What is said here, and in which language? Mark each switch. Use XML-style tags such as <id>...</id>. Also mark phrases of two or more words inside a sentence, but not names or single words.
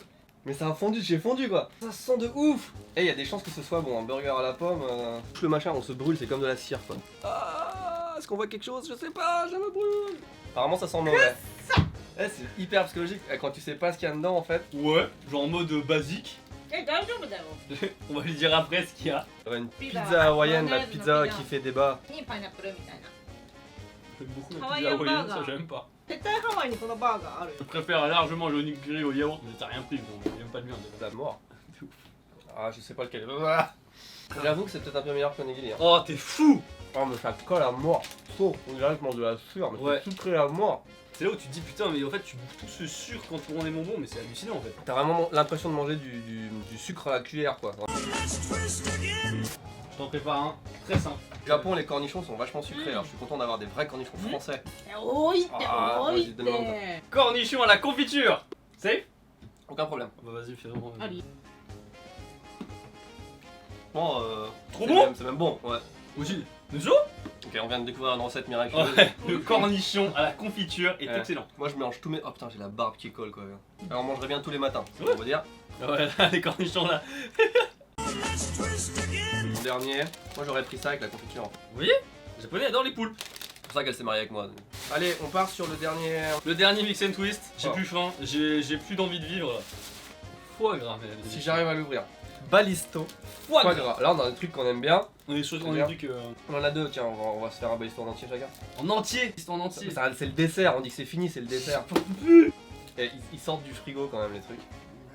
<fr>Mais ça a fondu, j'ai fondu quoi. Ça sent de ouf. Et il y a des chances que ce soit bon, un burger à la pomme. Le machin, on se brûle, c'est comme de la cire quoi. Ah, est-ce qu'on voit quelque chose? Je sais pas, je me brûle. Apparemment, ça sent mauvais. Eh, c'est hyper psychologique quand tu sais pas ce qu'il y a dedans en fait. Ouais, genre en mode basique.</fr> <ja>え、大丈夫だよ。</ja> <fr>On va lui dire après ce qu'il y a. Une pizza hawaïenne, la pizza qui fait débat.</fr> <ja>にパイナップルみたいな。</ja> <fr>J'aime beaucoup Ah la ouais, pizza y a hawaïenne, pas, ça là. j'aime pas.</fr> <ja>絶対ハワイにこのバーガーあるよ。</ja> <fr>Je préfère largement le onigiri au yaourt, mais t'as rien pris, donc j'aime pas de viande. La mort. Ah, je sais pas lequel. Ah. J'avoue que c'est peut-être un peu meilleur que Nigiri. Hein. Oh, t'es fou! Oh, mais ça colle à mort. Sauf, on dirait que je mange de la sueur, mais Ouais. c'est sucré à mort. C'est là où tu te dis putain, mais en fait tu bouffes tout ce sucre quand tu prends des bonbons, mais c'est hallucinant en fait. T'as vraiment l'impression de manger du sucre à la cuillère quoi. Je t'en prépare un très simple. Au Japon, les cornichons sont vachement sucrés, alors je suis content d'avoir des vrais cornichons français.</fr> <ja>多いってあー多いっマジで飲んだて。</ja> <fr>Cornichon à la confiture! Safe? Aucun problème. Bah vas-y, fais vraiment.</fr> <ja>あり。</ja> <fr>Bon, Trop c'est bon? même- C'est même bon, ouais. Aussi, Nezo? Ok, on vient de découvrir une recette miraculeuse. Ouais, le cornichon à la confiture est Ouais. excellent. Moi je mélange tous mes... Oh putain, j'ai la barbe qui colle quoi. Alors on mangerait bien tous les matins, Ouais. on va dire. Ouais, là, les cornichons là. Mon dernier, moi j'aurais pris ça avec la confiture. Vous voyez? Les Japonais adorent les poulpes. C'est pour ça qu'elle s'est mariée avec moi. Allez, on part sur le dernier... Le dernier</fr> <en>mix and twist,</en> <fr>j'ai Oh. plus faim, j'ai plus d'envie de vivre là. Foie gras, mesdames et Si messieurs. j'arrive à l'ouvrir. Balisto. Foie Foie gras. gras. Là on a des trucs qu'on aime bien. On est sur C'est on bien. est trucs On en a deux, tiens, on va se faire un balisto en entier chacun. en entier, c'est en entier. C'est le dessert, on dit que c'est fini, c'est le dessert. Et ils sortent du frigo quand même les trucs.</fr>